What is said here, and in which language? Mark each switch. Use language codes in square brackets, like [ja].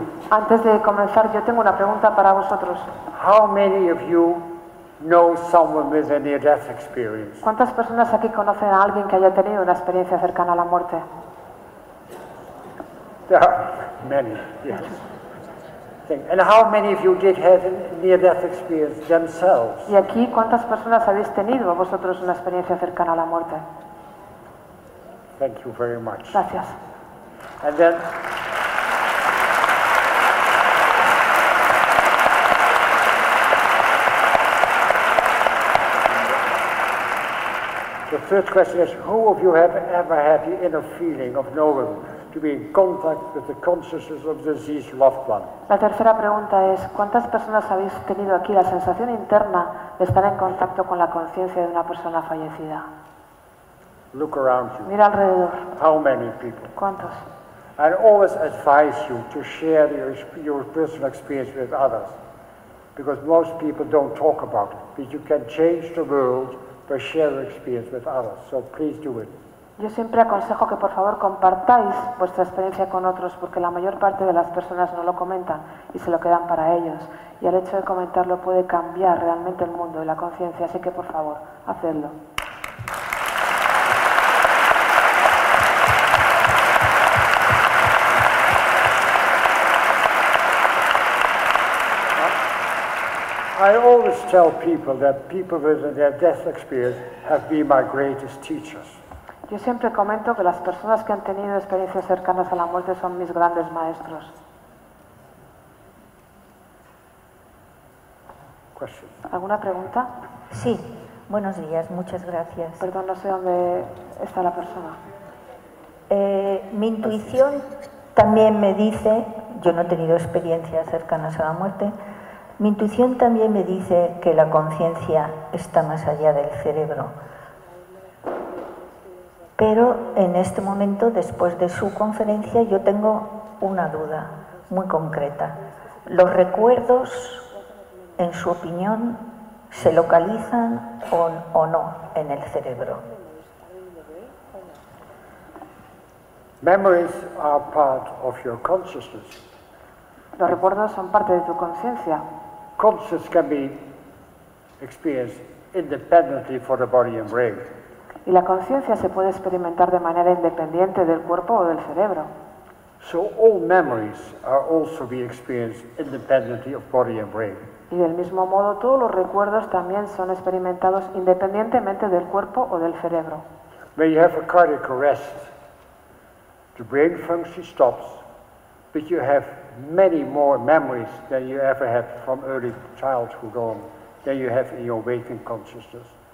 [es] Antes de comenzar, yo tengo una pregunta para vosotros. [en] How many of you know someone with a near-death experience? [es] ¿Cuántas personas aquí conocen a alguien que haya tenido una experiencia cercana a la muerte? [en] There are many, yes. And how many of you did have a near-death experience themselves? [es] ¿Y aquí cuántas personas habéis tenido vosotros una experiencia cercana a la muerte? [en] Thank you very much. [es] Gracias. [en] And then, the third question is, who of you have ever had the inner feeling of knowing to be in contact with the consciousness of the deceased loved one? [es] La tercera pregunta es, ¿cuántas personas habéis tenido aquí la sensación interna de estar en contacto con la conciencia de una persona fallecida? [en] Look around you. [es] Mira alrededor. [en] How many people? [es] ¿Cuántos? [en] I always advise you to share your personal experience with others, because most people don't talk about it, but you can change the world by sharing experience with others, so please do it. [es] Yo siempre aconsejo que por favor compartáis vuestra experiencia con otros, porque la mayor parte de las personas no lo comentan y se lo quedan para ellos. Y el hecho de comentarlo puede cambiar realmente el mundo y la conciencia, así que por favor, hacedlo. [en] I always tell people that people with their death experience have been my greatest teachers. [es] Yo siempre comento que las personas que han tenido experiencias cercanas a la muerte son mis grandes maestros. [en] Question. [es] ¿Alguna pregunta? Sí. Buenos días, muchas gracias. Perdón, no sé dónde está la persona. Mi intuición también me dice, yo no he tenido experiencias cercanas a la muerte, mi intuición también me dice que la conciencia está más allá del cerebro. Pero en este momento, después de su conferencia, yo tengo una duda muy concreta. ¿Los recuerdos, en su opinión, se localizan o no en el cerebro? [en] Memories are part of your consciousness. [es] Los recuerdos son parte de tu conciencia. [en] Consciousness can be experienced independently for the body and brain. [es] Y la conciencia se puede experimentar de manera independiente del cuerpo o del cerebro. [en] So all memories are also being experienced independently of body and brain. [es] Y del mismo modo, todos los recuerdos también son experimentados independientemente del cuerpo o del cerebro. [en] When you have a cardiac arrest, the brain function stops, but you have many more memories than you ever had from early childhood on than you have in your waking consciousness.